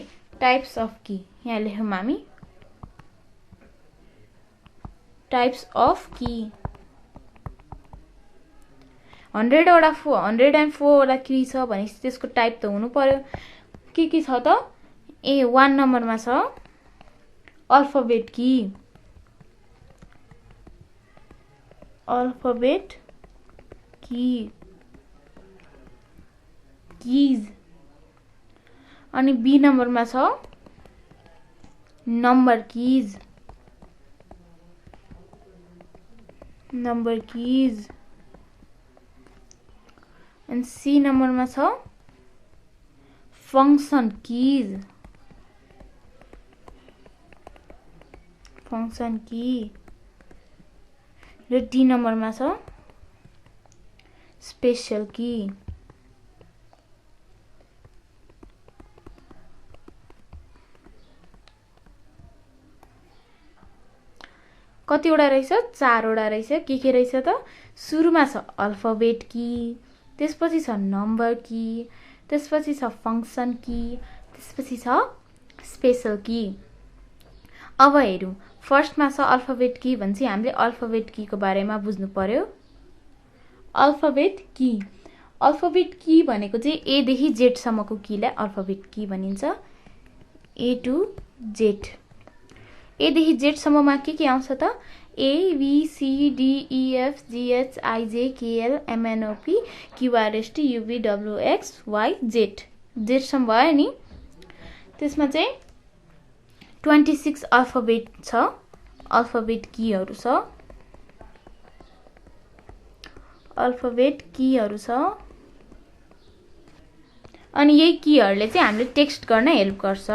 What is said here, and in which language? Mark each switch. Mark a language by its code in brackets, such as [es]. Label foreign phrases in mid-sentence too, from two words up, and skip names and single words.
[en] types of key [ne] यहाँ लेखौं हामी। [en] types of key [ne] 104 वटा की छ भने त्यसको टाइप त हुनु पर्यो। के छ त? 1 नम्बरमा छ [en] alphabet key. alphabet key keys. [ne] अनि बी नम्बरमा छ [en] number keys. number keys. [ne] अनि सी नम्बरमा छ [en] function keys. function key. [ne] र डी नम्बरमा छ [en] special key. [ne] कतिवटा रहेछ? 4 वटा रहेछ। के रहेछ त? सुरुमा छ [en] alphabet key, [ne] त्यसपछि छ [en] number key, [ne] त्यसपछि छ [en] function key, [ne] त्यसपछि छ [en] special key. [ne] अब हेरौं। फर्स्टमा छ [en] alphabet key [ne] भन्छ। हामीले [en] alphabet key [ne] को बारेमा बुझ्नु पर्यो। [en] alphabet key. alphabet key [ne] भनेको चाहिँ ए देखि जेड सम्मको कीलाई [en] alphabet key [ne] भनिन्छ। [en] A to Z. [ne] ए देखि जेड सम्ममा के आउँछ त? [en] A B C D E F G H I J K L M N O P Q R S T U V W X Y Z. [ne] जेड सम्म भयो नि। त्यसमा चाहिँ 26 अल्फाबेट छ। [en] alphabet keys [ne] छ। [en] alphabet keys [ne] छ। अनि यही कीहरुले चाहिँ हामीले टेक्स्ट गर्न हेल्प गर्छ।